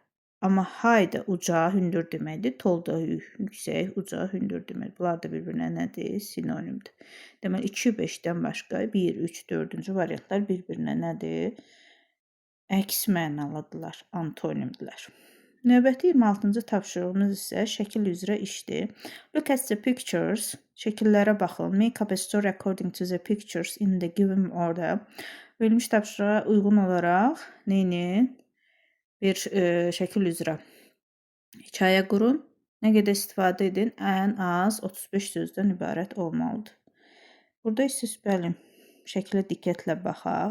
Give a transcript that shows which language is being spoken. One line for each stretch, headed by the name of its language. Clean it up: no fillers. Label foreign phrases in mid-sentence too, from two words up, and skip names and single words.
Azerbaijani: Amma high da uca, hündür deməkdir. Tall da yüksək, uca, hündür deməkdir. Bunlar da bir-birinə nədir? Sinonimdir. Deməli 2, 5-dən başqa 1, 3, 4-cü variantlar bir-birinə nədir? Əks mənalıdırlar, antonimdirlər. Növbəti 26-cı tapşırığımız isə şəkil üzrə işdir.
English: Look at the pictures.
Azerbaijani: Şəkillərə baxın.
English: Make up a story according to the pictures in the given order.
Azerbaijani: Verilmiş tapşırığa uyğun olaraq neyini? Bir şəkil üzrə hekayə qurun. Nə qədər istifadə edin? Ən az 35 sözdən ibarət olmalıdır. Burada isə bəli, şəklə diqqətlə baxaq.